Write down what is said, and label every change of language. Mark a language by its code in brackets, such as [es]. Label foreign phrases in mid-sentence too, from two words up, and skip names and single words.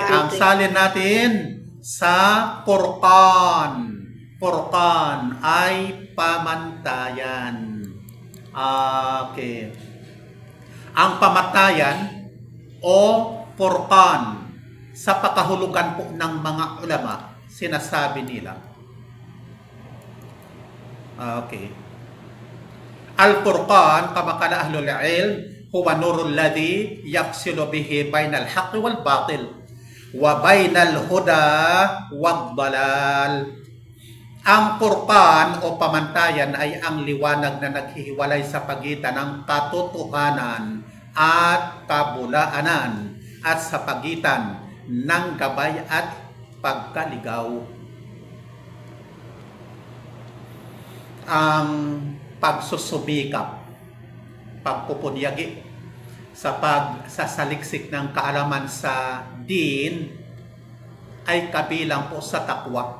[tl] Ang salin natin sa Furqan. Furqan ay pamantayan. Okay. Ang pamantayan o Furqan sa pakahulugan po ng mga ulama, sinasabi nila. Okay. [ar] الفرقان، كما قال أهل العلم، هو النور الذي يفصل به بين الحق والباطل وبين الهدى والضلال. [tl] Ang Furqan o pamantayan ay ang liwanag na naghihiwalay sa pagitan ng katotohanan at kabulaanan at sa pagitan ng gabay at pagkaligaw. Ang pagsusubikap, pagpupunyagi sa pagsasaliksik ng kaalaman sa din ay kabilang po sa takwa.